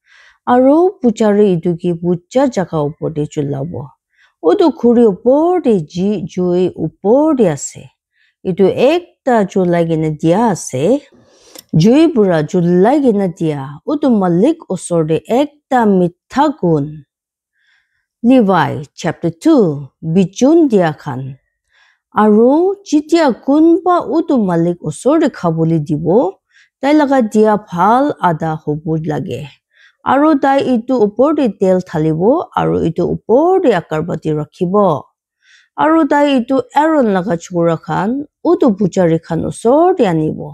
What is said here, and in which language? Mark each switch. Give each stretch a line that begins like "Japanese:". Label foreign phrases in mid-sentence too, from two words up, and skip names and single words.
Naga Pidgin: aru puchari itu ki puja jaga opor de chulabo udu khuri opor de ji jui opor de ase itu ekta julai gina dia ase jui bura julai gina dia udu malik osor de ekta mitha gun Levi chapter 2 bijun dia khan aru jitia kunba utu malik osor de khaboli dibo tai laga dia phal ada hobo lage aru tai itu upor de tel thalibo aru itu upor de akarbati rakhibo Aru tai itu Aaron laga chukura khan utu puchari khan osor te anibo.